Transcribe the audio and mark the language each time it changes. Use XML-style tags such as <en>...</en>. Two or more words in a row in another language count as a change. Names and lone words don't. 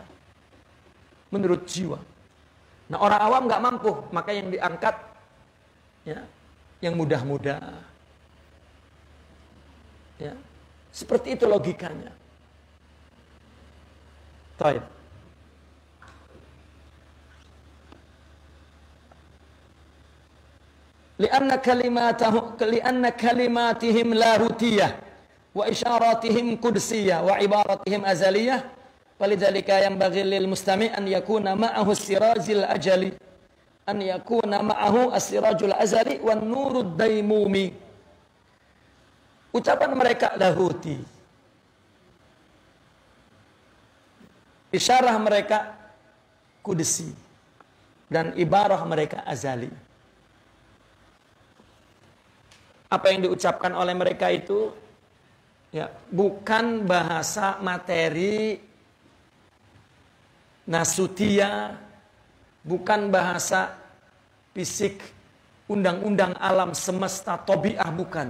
<id>Menurut jiwa. Nah, orang awam nggak mampu, maka yang diangkat ya, yang mudah-mudah. Ya, seperti itu logikanya. Baik.</id> <ar>لأن كلماتهم لاهوتية وإشاراتهم قدسية وعباراتهم أزلية. ولذلك ينبغي للمستمع أن يكون معه السراج الأجلي أن يكون معه السراج الأزلي والنور الدائم.</ar> <id>Ucapan mereka lahuti, isyarah mereka kudsi, dan ibarah mereka azali. Apa yang diucapkan oleh mereka itu ya bukan bahasa materi nasutia, bukan bahasa fisik, undang-undang alam semesta, tabiah, bukan.</id>